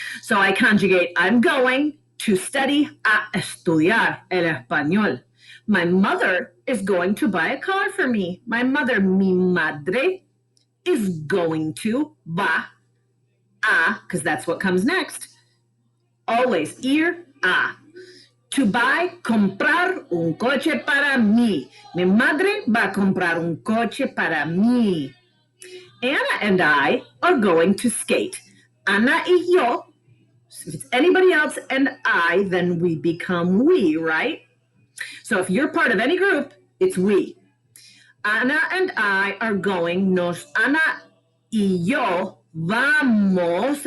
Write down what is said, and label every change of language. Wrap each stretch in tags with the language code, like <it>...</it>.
<en>So I conjugate I'm going to study</en> <es>a estudiar el español.</es> <en>My mother is going to buy a car for me. My mother,</en> <es>mi madre,</es> <en>is going to</en> <es>va a,</es> <en>because that's what comes next. Always</en> <es>ir a.</es> <en>To buy,</en> <es>comprar un coche para mí. Mi madre va a comprar un coche para mí.</es> <en>Anna and I are going to skate.</en> <es>Ana y yo.</es> <en>If it's anybody else and I, then we become we, right? So if you're part of any group, it's we. Ana and I are going,</en> <es>Ana y yo vamos.</es>